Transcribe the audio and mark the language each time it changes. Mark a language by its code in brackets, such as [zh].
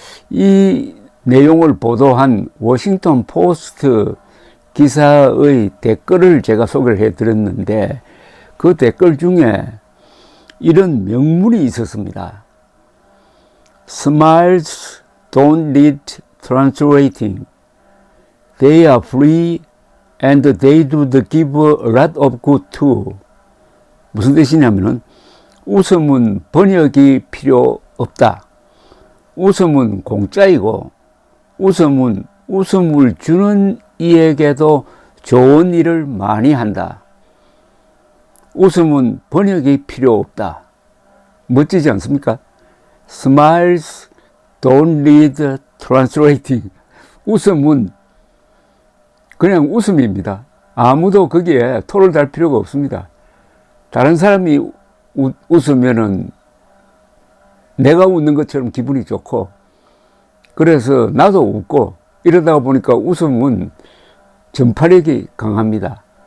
[ko] 이 내용을 보도한 워싱턴 포스트 기사의 댓글을 제가 소개를 해드렸는데 그 댓글 중에 이런 명문이 있었습니다. [en] Smiles don't need translating. They are free and they do give a lot of good too. [ko] 무슨 뜻이냐면은 웃음은 번역이 필요 없다. 웃음은 공짜이고 웃음은 웃음을 주는 이에게도 좋은 일을 많이 한다. 웃음은 번역이 필요 없다. 멋지지 않습니까? [en] Smiles don't need translating. [ko] 웃음은 그냥 웃음입니다. 아무도 거기에 토를 달 필요가 없습니다. 다른 사람이 웃으면은 내가 웃는 것처럼 기분이 좋고 그래서 나도 웃고 이러다가 보니까 웃음은 전파력이 강합니다.